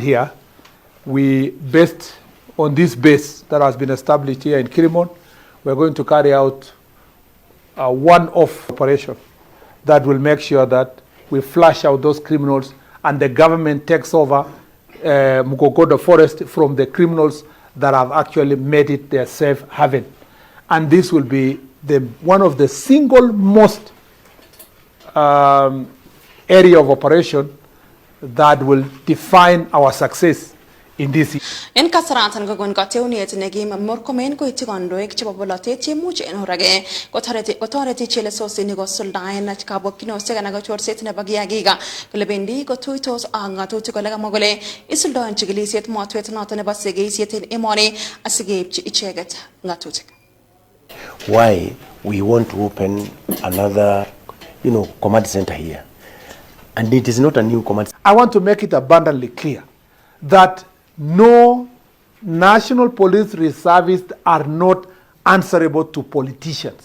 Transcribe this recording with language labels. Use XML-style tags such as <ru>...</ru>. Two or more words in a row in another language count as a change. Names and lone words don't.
<en>here, we based on this base that has been established here in Kirimon, we're going to carry out a one-off operation that will make sure that we flush out those criminals and the government takes over Murkomen Forest from the criminals that have actually made it their safe haven. And this will be one of the single most area of operation that will define our success in this.</en> <kln>En kasaratan gogon kateuniet negim Murkomen ko itigondoek chebo bolotet chemuch en horage kotoreti chelesosi ni gosuldaen na kabokino sega na gochorset ne bagiagiga kolebendi kotuitos angatuti kolega mogole isuldaen chigilisiet motwet noto ne basegisiet en emoni asigeipchi icheget ngatutik.</kln> <en>Why we want to open another, command center here, and it is not a new command. I want to make it abundantly clear that no national police reservists are not answerable to politicians.</en>